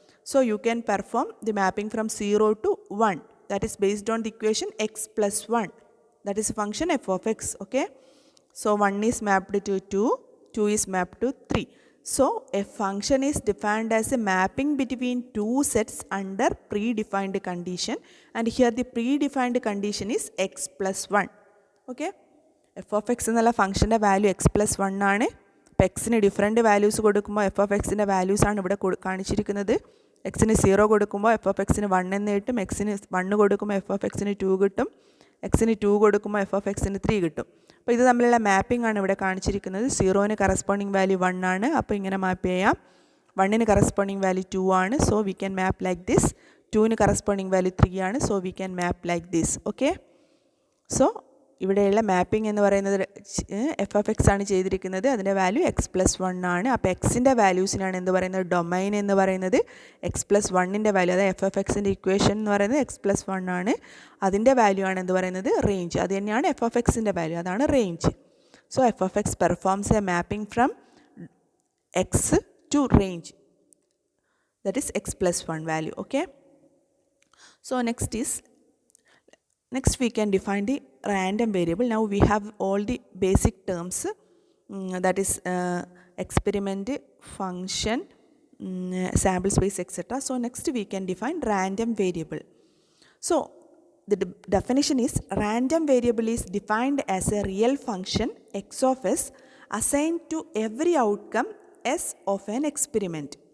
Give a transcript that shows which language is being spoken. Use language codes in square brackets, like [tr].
[en] So you can perform the mapping from 0 to 1, that is based on the equation x plus 1, that is a function f of x. Okay, so 1 is mapped to 2, 2 is mapped to 3. So a function is defined as a mapping between two sets under predefined condition, and here the predefined condition is x plus 1. [ml] Okay, f of x എന്നുള്ള ഫംഗ്ഷൻ്റെ value X plus 1 ആണ്. അപ്പോൾ എക്സിന് different values കൊടുക്കുമ്പോൾ F of എക്സിൻ്റെ values ആണ് ഇവിടെ കാണിച്ചിരിക്കുന്നത്. എക്സിന് 0 കൊടുക്കുമ്പോൾ എഫ് ഓഫ് എക്സിന് 1 എന്ന് കിട്ടും, എക്സിന് 1 കൊടുക്കുമ്പോൾ എഫ് ഓഫ് എക്സിന് 2 കിട്ടും, എക്സിന് 2 കൊടുക്കുമ്പോൾ എഫ് ഓഫ് എക്സിന് 3 കിട്ടും. അപ്പോൾ ഇത് തമ്മിലുള്ള മാപ്പിംഗ് ആണ് ഇവിടെ കാണിച്ചിരിക്കുന്നത്. 0ന് കറസ്പോണ്ടിങ് വാല്യൂ 1 ആണ്, അപ്പോൾ ഇങ്ങനെ മാപ്പ് ചെയ്യാം. 1ന് കറസ്പോണ്ടിങ് വാല്യൂ 2 ആണ്, [en] So we can map like this. [ml] 2ന് corresponding value 3 ആണ്, so we can map like this. Okay, so ഇവിടെയുള്ള മാപ്പിംഗ് എന്ന് പറയുന്നത് എഫ് ഓഫ് എക്സ് ആണ് ചെയ്തിരിക്കുന്നത്, അതിൻ്റെ വാല്യൂ എക്സ് പ്ലസ് 1 ആണ്. അപ്പോൾ എക്സിൻ്റെ വാല്യൂസിനാണ് എന്ത് പറയുന്നത്, ഡൊമൈൻ എന്ന് പറയുന്നത്. എക്സ് പ്ലസ് 1ൻ്റെ വാല്യൂ, അതായത് എഫ് ഓഫ് എക്സിൻ്റെ ഇക്വേഷൻ എന്ന് പറയുന്നത് എക്സ് പ്ലസ് 1 ആണ്, അതിൻ്റെ വാല്യൂ ആണ് എന്ത് പറയുന്നത്, റേഞ്ച്. അത് തന്നെയാണ് എഫ് ഓഫ് എക്സിൻ്റെ വാല്യൂ, അതാണ് range. [en] So F of X performs a mapping from X to range, that is X plus 1 value. Okay, so next we can define the random variable. Now we have all the basic terms, that is experiment, function, sample space, etc. So next we can define random variable. So the definition is, random variable is defined as a real function x of s assigned to every outcome s of an experiment.